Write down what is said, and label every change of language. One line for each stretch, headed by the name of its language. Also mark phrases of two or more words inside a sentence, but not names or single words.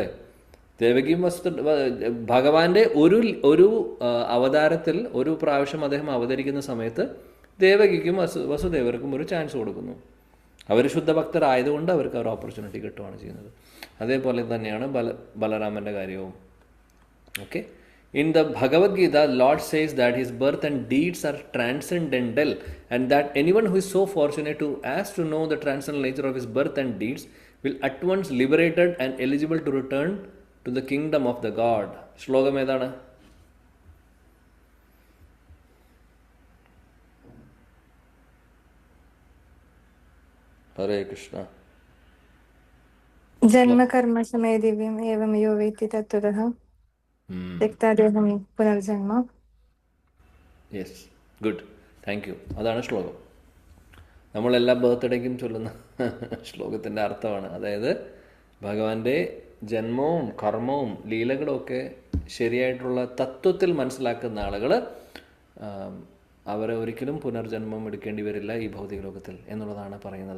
Malayalam: ദേവകിയും ഭഗവാന്റെ ഒരു അവതാരത്തിൽ ഒരു പ്രാവശ്യം അദ്ദേഹം അവതരിക്കുന്ന സമയത്ത് ദേവകിക്കും വസുദേവർക്കും ഒരു ചാൻസ് കൊടുക്കുന്നു. അവർ ശുദ്ധഭക്തരായതുകൊണ്ട് അവർക്ക് ഒരു ഓപ്പർച്യൂണിറ്റി കിട്ടുകയാണ് ചെയ്യുന്നത്. അതേപോലെ തന്നെയാണ് ബലരാമൻ്റെ കാര്യവും. ഓക്കെ,
English: in the Bhagavad Gita, Lord says that his birth and deeds are transcendental, and that anyone who is so fortunate as to know the transcendental nature of his birth and deeds will at once liberated and eligible to return to the kingdom of the God.
Malayalam: ശ്ലോകം ഏതാണ്? ഹരേ കൃഷ്ണ.
Sanskrit: ജന്മകർമ്മസമയ ദിവ്യം ഏവം യോ വേത്തി തത്വതഃ രക്താദേഹം പുനർജന്മ.
English: Yes, good, thank you.
Malayalam: അതാണ് ശ്ലോകം. നമ്മളെല്ലാ ബർത്ത്ഡേക്കും ചൊല്ലുന്ന ശ്ലോകത്തിൻ്റെ അർത്ഥമാണ്. അതായത് ഭഗവാന്റെ ജന്മവും കർമ്മവും ലീലകളും ഒക്കെ ശരിയായിട്ടുള്ള തത്വത്തിൽ മനസ്സിലാക്കുന്ന ആളുകൾ അവരെ ഒരിക്കലും പുനർജന്മം എടുക്കേണ്ടി വരില്ല ഈ ഭൗതിക ലോകത്തിൽ എന്നുള്ളതാണ് പറയുന്നത്.